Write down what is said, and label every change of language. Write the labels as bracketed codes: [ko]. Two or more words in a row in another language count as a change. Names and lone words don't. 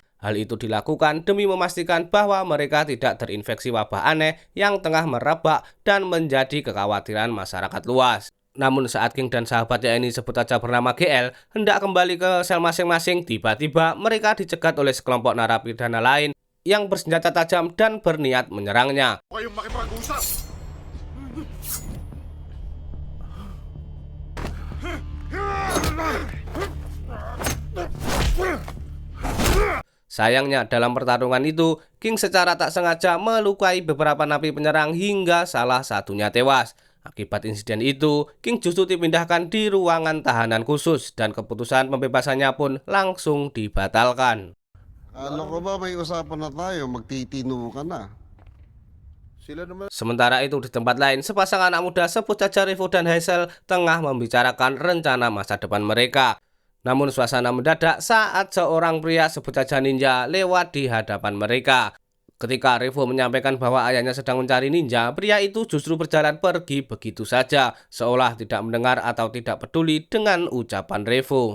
[id] Hal itu dilakukan demi memastikan bahwa mereka tidak terinfeksi wabah aneh yang tengah merebak dan menjadi kekhawatiran masyarakat luas. Namun saat King dan sahabatnya ini sebut saja bernama GL hendak kembali ke sel masing-masing, tiba-tiba mereka dicegat oleh sekelompok narapidana lain yang bersenjata tajam dan berniat menyerangnya. [tl] Kayong makipag-usap! [id] Sayangnya dalam pertarungan itu, King secara tak sengaja melukai beberapa napi penyerang hingga salah satunya tewas. Akibat insiden itu, King justru dipindahkan di ruangan tahanan khusus dan keputusan pembebasannya pun langsung dibatalkan. [tl] Ano ko ba, may usapan na tayo, magtitino ka na. Sila naman... [id] Sementara itu di tempat lain, sepasang anak muda sebut saja Revo dan Hazel tengah membicarakan rencana masa depan mereka. Namun suasana mendadak saat seorang pria sebut saja Ninja lewat di hadapan mereka. Ketika Revo menyampaikan bahwa ayahnya sedang mencari ninja, pria itu justru berjalan pergi begitu saja, seolah tidak mendengar atau tidak peduli dengan ucapan Revo.